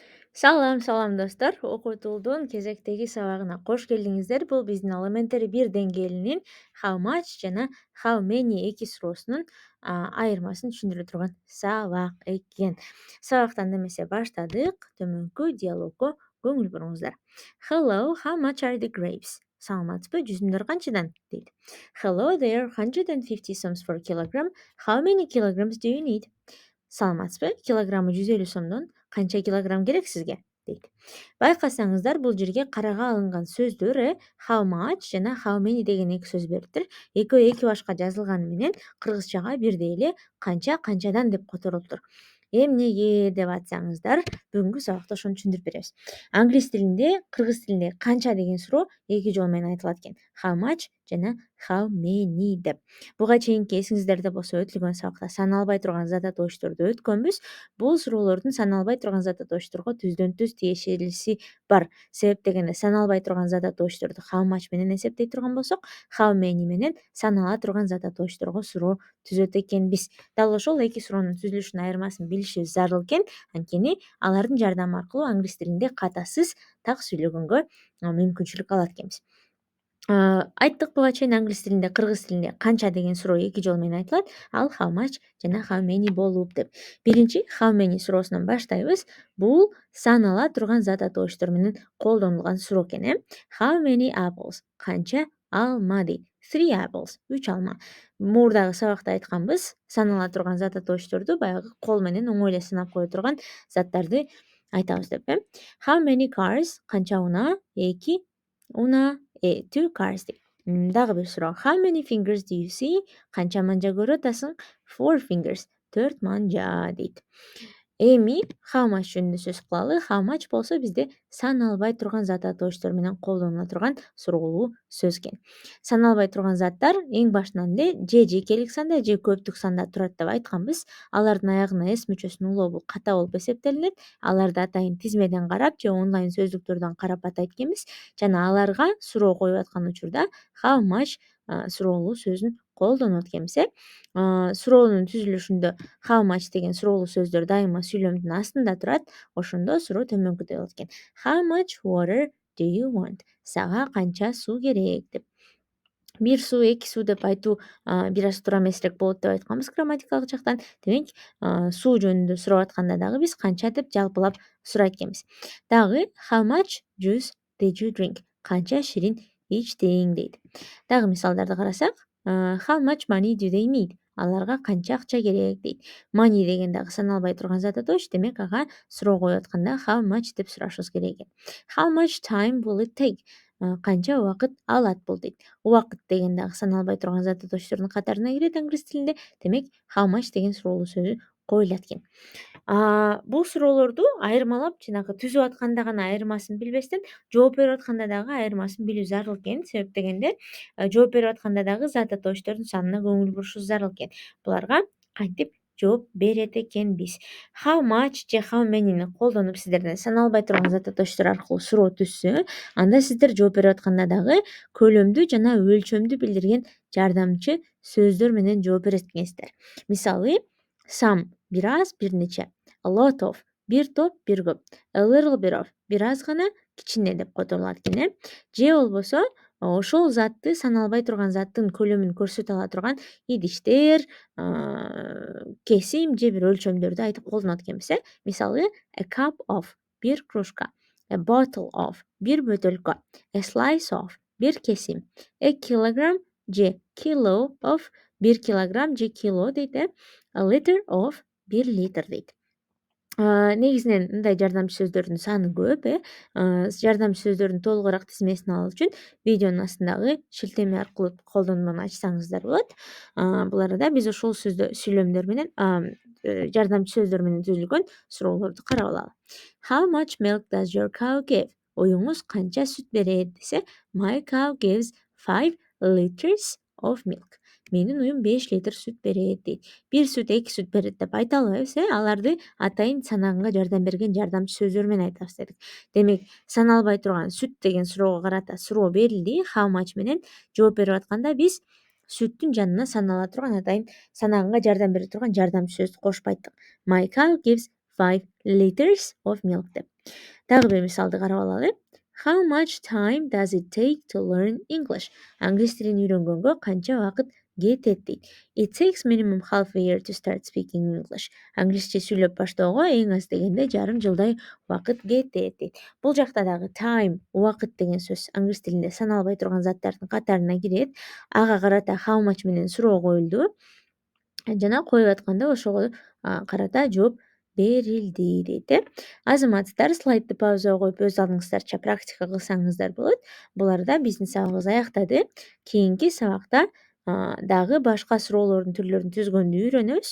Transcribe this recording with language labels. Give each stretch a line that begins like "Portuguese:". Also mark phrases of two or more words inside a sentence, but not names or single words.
Kyrgyz: Салам достор. Окутуудун кезектеги сабагына кош келиңиздер. Бул биздин elementary 1 деңгээлинин
English: how much
Kyrgyz: жана
English: how many
Kyrgyz: эки суроосунун айырмасын түшүндүрө турган сабак экен. Сабактан эмесе баштадык. Төмөнкү диалогго көңүл буруңуздар.
English: Hello, how much are the grapes?
Kyrgyz: Саламатсызбы, жүзүмдөр канчадан? Дейт.
English: Hello there, 150 sums per kilogram. How many kilograms do you need?
Kyrgyz: Саламатсызбы, килограммы 150 сомдон канча килограмм керек сизге? Дейт. Байкасаңыздар, бул жерге карага алынган сөздөр
English: how much
Kyrgyz: жана
English: how many
Kyrgyz: деген эки сөз бериптир. Экөө эки башка жазылганы менен кыргызчага бирдей эле канча канчадан деп которулуптур. Эмнеге деп атсаңыздар, бүгүнкү сабакта ошону түшүндүрүп беребиз. Англис тилинде, кыргыз тилинде канча деген суроо эки жол менен айтылат экен.
English: How much жана how many деп.
Kyrgyz: Буга чейинки эсиңиздерде болсо өтүлгөн сабакта саналбай турган задатоочторду өткөнбүз. Бул суроолордун саналбай турган задатоочторго түздөн түз тиешелиси бар. Себеп дегенде саналбай турган задатоочторду
English: how much
Kyrgyz: менен эсептей турган болсок,
English: how many
Kyrgyz: менен санала турган задатоочторго суроо түзөт экенбиз. Дал ошол эки суроонун түзүлүшүнүн айырмасын билишибиз зарыл экен. Анткени алардын жардамы аркылуу англис тилинде катасыз так сүйлөгөнгө мүмкүнчүлүк алат экенбиз. Айттык, буга чейин англис тилинде, кыргыз тилинде канча деген суроо эки жол менен айтылат. Ал
English: how much
Kyrgyz: жана
English: how many
Kyrgyz: болуп деп. Биринчи how many суроосунан баштайбыз. Бул санала турган задатоочтор менен колдонулган суроо экен.
English: How many apples?
Kyrgyz: Канча алма дейт.
English: 3 apples.
Kyrgyz: 3 алма. Мурдагы сабакта айтканбыз, санала турган задатоочторду баягы кол менен оңой эле санап кое турган заттарды айтабыз деп.
English: How many cars?
Kyrgyz: Канча унаа? 2 унаа.
English: 2 cars
Kyrgyz: дейт. Дагы бир суроо.
English: How many fingers do you see?
Kyrgyz: Канча манжа көрүп атасың?
English: 4 fingers.
Kyrgyz: 4 манжа дейт. Эми
English: how much
Kyrgyz: жөнүндө сөз кылалы.
English: How much
Kyrgyz: болсо бизде саналбай турган задатоочтор менен колдонула турган суроолуу сөз экен. Саналбай турган заттар эң башынан эле же жекелик санда, же көптүк санда турат деп айтканбыз. Алардын аягына s мүчөсүнүн улообу ката болуп эсептелинет. Аларды атайын тизмеден карап же онлайн сөздүктөрдөн карап атайт экенбиз. Жана аларга суроо коюп аткан учурда
English: how much
Kyrgyz: суроолуу сөзүн колдонот экенбиз. Суроонун түзүлүшүндө
English: how much
Kyrgyz: деген суроолуу сөздөр дайыма сүйлөмдүн астында турат. Ошондо суроо төмөнкүдөй болот экен.
English: How much water do you want?
Kyrgyz: Сага канча суу керек деп. Бир суу, эки суу деп айтуу бир аз туура эмесирээк болот деп айтканбыз грамматикалык жактан. Демек, суу жөнүндө сурап атканда дагы биз канча деп жалпылап сурайт экенбиз.
English: Дагы how much juice did you drink?
Kyrgyz: Канча ширин ичтиң дейт. Дагы мисалдарды карасак,
English: how much money do they need?
Kyrgyz: Аларга канча акча керек дейт. Money деген дагы саналбай турган задаточ, демек ага суроо коюп атканда
English: how much
Kyrgyz: деп сурашыбыз керек экен.
English: How much time will it take?
Kyrgyz: Канча убакыт алат бул дейт. Убакыт деген дагы саналбай турган задаточтордун катарына кирет англис тилинде. Демек,
English: how much
Kyrgyz: деген суроолуу сөзү коюлат экен. Бул суроолорду айырмалап жанагы түзүп атканда гана айырмасын билбестен, жооп берип атканда дагы айырмасын билүү зарыл экен. Себеп дегенде, жооп берип атканда дагы задаточтордун санына көңүл бурушубуз зарыл экен. Буларга кантип жооп берет экенбиз.
English: How much
Kyrgyz: же
English: how many'ни
Kyrgyz: колдонуп сиздерден саналбай турган задаточтор аркылуу суроо түшсө, анда сиздер жооп берип атканда дагы көлөмдү жана өлчөмдү билдирген жардамчы сөздөр менен жооп берет экенсиздер. Мисалы, some бир аз, бир нече.
English: A lot of
Kyrgyz: бир топ, бир көп.
English: A little bit of
Kyrgyz: бир аз гана, кичине деп которулат экен. Же болбосо ошол затты, саналбай турган заттын көлөмүн көрсөтө ала турган идиштер, кесим же бир өлчөмдөрдү айтып колдонот экенбиз. Мисалы,
English: a cup of
Kyrgyz: бир кружка.
English: A bottle of
Kyrgyz: бир бөтөлкө.
English: A slice of
Kyrgyz: бир кесим.
English: A kilogram
Kyrgyz: же
English: kilo of
Kyrgyz: бир килограмм же кило дейт.
English: A liter of
Kyrgyz: бир литр дейт. Негизинен мындай жардамчы сөздөрдүн саны көп. Жардамчы сөздөрдүн толугураак тизмесин алуу үчүн видеонун астындагы шилтеме аркылуу колдонманы ачсаңыздар болот. Бул арада биз ошол сүйлөмдөр менен жардамчы сөздөр менен түзүлгөн суроолорду карап алалы.
English: How much milk does your cow give?
Kyrgyz: Оюңуз канча сүт берет десе,
English: my cow gives 5 liters of milk.
Kyrgyz: Менин уюм 5 литр сүт берет дейт. Бир сүт, эки сүт берет деп айта албайбыз. Аларды атайын санаганга жардам берген жардамчы сөздөр менен айтабыз дедик. Демек, саналбай турган сүт деген суроого карата суроо берилди.
English: How much
Kyrgyz: менен жооп берип атканда биз сүттүн жанына санала турган атайын санаганга жардам бере турган жардамчы сөздү кошуп айттык.
English: My cow gives 5 liters of milk деп.
Kyrgyz: Дагы бир мисалды карап алалы.
English: How much time does it take to learn English?
Kyrgyz: Англис тилин үйрөнгөнгө канча убакыт кетет дейт.
English: It takes minimum half a year to start speaking English.
Kyrgyz: Англисче сүйлөп баштоого эң аз дегенде жарым жылдай убакыт кетет дейт. Бул жакта дагы time, убакыт деген сөз англис тилинде саналбай турган заттардын катарына кирет. Ага карата
English: how much
Kyrgyz: менен суроо коюлду. Жана коюп атканда ошого карата жооп берилди дейт Азаматсыздар, слайдды паузага коюп өз алдыңыздарча практика кылсаңыздар болот. Бул арада биздин сабагыбыз аяктады. Кийинки сабакта дагы башка суроолордун түрлөрүн түзгөндү үйрөнөбүз.